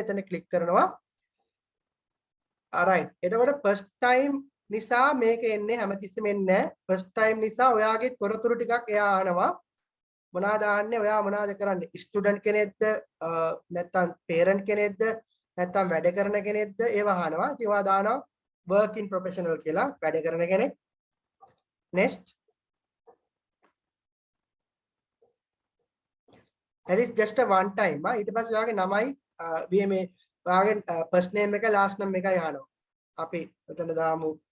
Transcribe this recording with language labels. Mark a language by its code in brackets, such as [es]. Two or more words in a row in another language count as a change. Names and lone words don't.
[si] එතන ක්ලික් කරනවා alright එතකොට [en] first time [si] නිසා මේක එන්නේ හැමතිස්සෙම එන්නේ නැහැ [en] first time [si] නිසා ඔයාගේ තොරතුරු ටිකක් එයා අහනවා මොනවද ආන්නේ ඔයා මොනවද කරන්නේ ස්ටුඩන්ට් කෙනෙක්ද නැත්නම් පේරන්ට් කෙනෙක්ද නැත්නම් වැඩ කරන කෙනෙක්ද ඒව අහනවා ඉතින් ඔයා දානවා [en] working professional [si] කියලා වැඩ කරන කෙනෙක් next [en] that is just a one time [si] ඊට පස්සේ ඔයාගේ නමයි මේ ඔයාගේ [en] first name [si] එක [en] last name [si] එකයි අහනවා අපි එතන දාමු